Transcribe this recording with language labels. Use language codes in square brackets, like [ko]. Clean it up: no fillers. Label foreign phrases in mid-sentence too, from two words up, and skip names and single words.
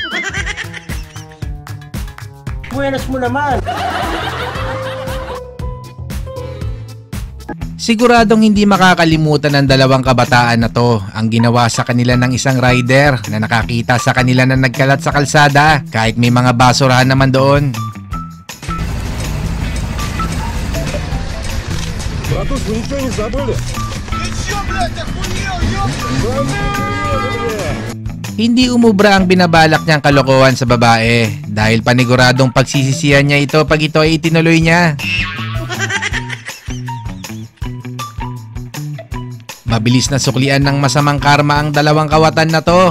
[tl] Buenas mo naman! Siguradong hindi makakalimutan ng dalawang kabataan na to ang ginawa sa kanila ng isang rider na nakakita sa kanila na nagkalat sa kalsada kahit may mga basurahan naman doon. [ru] Братуш, вы ничего не забыли? Ты чё, блядь, охуел, ёпта? [tl] Hindi umubra ang binabalak niyang kalokohan sa babae dahil paniguradong pagsisisihan niya ito pag ito ay itinuloy niya. Mabilis na suklian ng masamang karma ang dalawang kawatan na to.